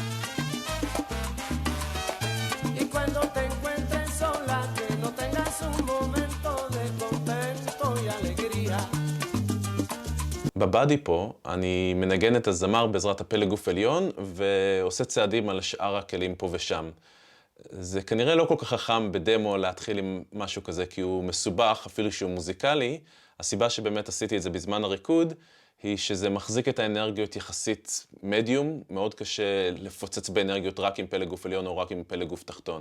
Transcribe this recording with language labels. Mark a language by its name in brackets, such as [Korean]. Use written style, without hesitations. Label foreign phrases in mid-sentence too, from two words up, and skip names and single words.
[Spanish] Y cuando te encuentres sola, que no tengas un momento de contento y alegría. [Hebrew] בבאדי פה אני מנגן את הזמר בעזרת הפלג גוף עליון ועושה צעדים על שאר הכלים פה ושם. זה כנראה לא כל כך חכם בדמו להתחיל עם משהו כזה, כי הוא מסובך, אפילו שהוא מוזיקלי. הסיבה שבאמת עשיתי את זה בזמן הריקוד, היא שזה מחזיק את האנרגיות יחסית מדיום, מאוד קשה לפוצץ באנרגיות רק עם פלג גוף עליון או רק עם פלג גוף תחתון.